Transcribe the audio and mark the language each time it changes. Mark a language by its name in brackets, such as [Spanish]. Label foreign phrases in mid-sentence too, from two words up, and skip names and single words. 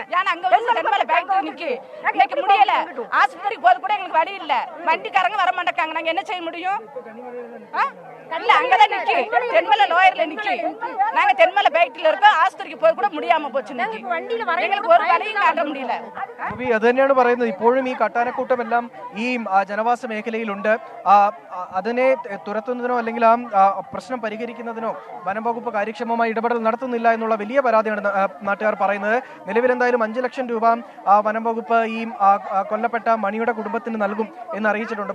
[Tamil] அங்க வந்து தென்மலை ஃபேக்டரி நிக்கி. இன்னைக்கு முடியல, ஆஸ்பத்திரிக்கு போறது கூட எங்களுக்கு வழி இல்ல. வண்டிக்காரங்க வர மாட்டாங்க. நாங்க என்ன செய்ய முடியும்? இல்ல, அங்கதான் நிக்கி, தென்மலை லோயர்ல நிக்கி. நாங்க தென்மலை ஃபேக்டரியில இருக்கோம். ஆஸ்பத்திரிக்கு போய் கூட முடியாம போச்சு. எங்களுக்கு ஒரு வழியும் காட்ட முடியல. [Malayalam] അത് തന്നെയാണ് പറയുന്നത്. ഇപ്പോഴും ഈ കാട്ടാനക്കൂട്ടമെല്ലാം ഈ ജനവാസ മേഖലയിലുണ്ട്. അതിനെ തുരത്തുന്നതിനോ അല്ലെങ്കിൽ ആ പ്രശ്നം പരിഹരിക്കുന്നതിനോ വനം വകുപ്പ് കാര്യക്ഷമമായി ഇടപെടൽ നടത്തുന്നില്ല എന്നുള്ള വലിയ പരാതിയാണ് നാട്ടുകാർ പറയുന്നത്. നിലവിൽ എന്തായാലും 5 ലക്ഷം രൂപ വനം വകുപ്പ് ഈ കൊല്ലപ്പെട്ട മണിയുടെ കുടുംബത്തിന് നൽകും എന്ന് അറിയിച്ചിട്ടുണ്ട്.